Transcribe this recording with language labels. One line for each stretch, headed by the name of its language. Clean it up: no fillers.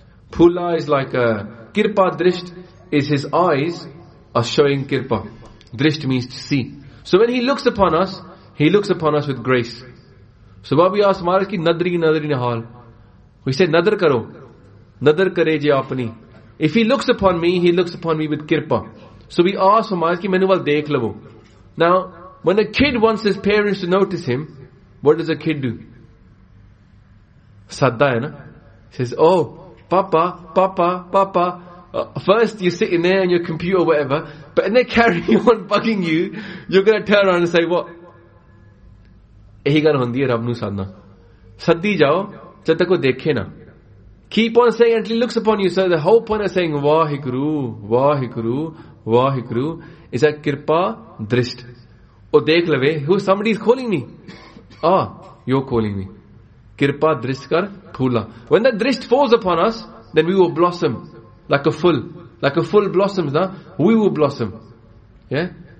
English: Phula is like a kirpa drisht is his eyes are showing kirpa. Drisht means to see. So when he looks upon us with grace. So what we ask Maharaj
Punjabi: ki nadri nadri nihal.
English: We say
Punjabi: nadar karo. Nadar kare je apni.
English: If he looks upon me, he looks upon me with kirpa. So we ask
Punjabi: ਮਹਾਰਾਜ ਕਿ ਮੈਨੂੰ ਵੱਲ ਦੇਖ ਲਵੋ.
English: Now, when a kid wants his parents to notice him, what does a kid do?
Punjabi: ਸੱਦਦਾ ਹੈ ਨਾ?
English: He says, oh, papa, papa, papa. First you're sitting there on your computer or whatever, but then they carry on bugging you, you're going to turn around and say, what?
Punjabi: ਇਹੀ ਗੱਲ ਹੁੰਦੀ ਹੈ ਰੱਬ ਨੂੰ ਸੱਦਣਾ. ਸੱਦੀ ਜਾਓ, ਜਬ ਤਕ ਉਹ ਦੇਖੇ ਨਾ.
English: Keep on saying until he looks upon you. So the whole point of saying, Wahiguru, Wahiguru, Wahiguru, is a kirpa drisht. Oh,
Punjabi: dekh lave,
English: who somebody is calling me? Ah, you're calling me.
Punjabi: Kirpa drisht kar phula.
English: When that drisht falls upon us, then we will blossom. Like a full blossoms, huh? We will blossom. Yeah?